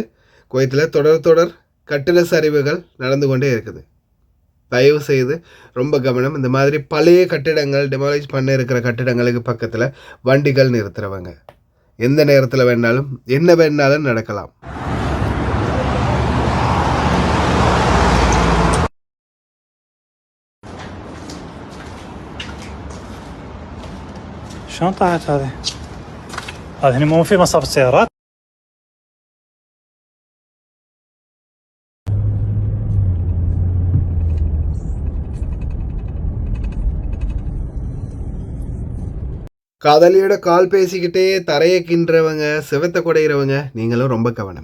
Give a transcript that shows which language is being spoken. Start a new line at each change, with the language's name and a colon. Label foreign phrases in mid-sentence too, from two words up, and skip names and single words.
Tamil: குவைத்தில் தொடர் கட்டிட சரிவுகள் நடந்து கொண்டே இருக்குது. தயவு செய்து ரொம்ப கவனம். இந்த மாதிரி பழைய கட்டிடங்கள் டெமாலிஷ் பண்ண இருக்கிற கட்டிடங்களுக்கு பக்கத்தில் வண்டிகள் நிறுத்துறவங்க எந்த நேரத்தில் வேணாலும் என்ன வேணாலும் நடக்கலாம்.
Arabic: شلون طاحت هذه؟ هذه مو في مصاف السيارات؟
Tamil: காதலியோட கால் பேசிக்கிட்டே தரையை கின்றவங்க, செவத்தை குடையிறவங்க, நீங்களும் ரொம்ப கவனம்.